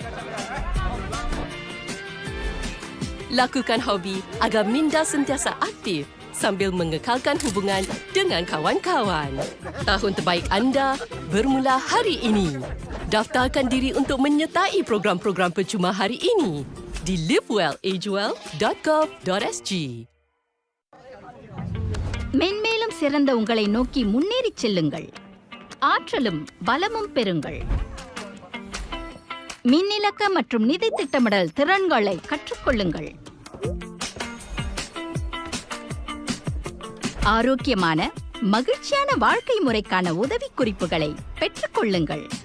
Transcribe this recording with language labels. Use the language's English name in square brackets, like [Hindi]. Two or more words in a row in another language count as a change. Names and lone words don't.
[Malay] Lakukan hobi agar minda sentiasa aktif sambil mengekalkan hubungan dengan kawan-kawan. Tahun terbaik anda bermula hari ini. Daftarkan diri untuk menyertai program-program percuma hari ini di livewellagewell.gov.sg. [Tamil] மென்மேலும் சிறந்த உங்களை நோக்கி முன்னேறிச் செல்லுங்கள். ஆற்றலும் பலமும் பெறுங்கள். மின்னிலக்க மற்றும் நிதி திட்டமிடல் திறன்களை கற்றுக்கொள்ளுங்கள். ஆரோக்கியமான மகிழ்ச்சியான வாழ்க்கை முறைக்கான உதவி குறிப்புகளை பெற்றுக்கொள்ளுங்கள்.